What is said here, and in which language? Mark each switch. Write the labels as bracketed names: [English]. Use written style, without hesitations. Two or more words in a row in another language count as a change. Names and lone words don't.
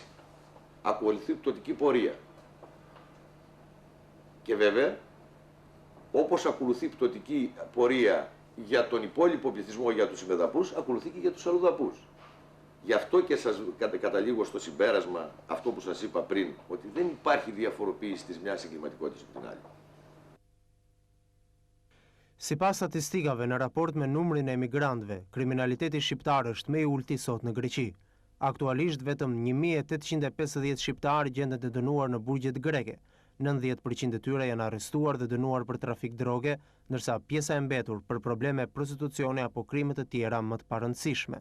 [Greek] Ακολουθεί πτωτική πορεία. Και βέβαια, όπως ακολουθεί πτωτική πορεία για τον υπόλοιπο πληθυσμό, για τους συμμεταπούς, ακολουθεί και για τους αλλοδαπούς. Γι' αυτό και σας καταλήγω στο συμπέρασμα αυτό που σας είπα πριν, ότι δεν υπάρχει διαφοροποίηση της μιας εγκληματικότητας από την άλλη. [Albanian] Sipas statistikave në raport me numrin e emigrantëve, kriminaliteti shqiptar është më i ulti sot në Greqi. Aktualisht vetëm 1850 shqiptarë gjenden të dënuar në burgjet greke. 90% e tyre janë arrestuar dhe dënuar për trafik droge, ndërsa pjesa e mbetur për probleme prostitucioni apo krime të tjera më të parëndësishme.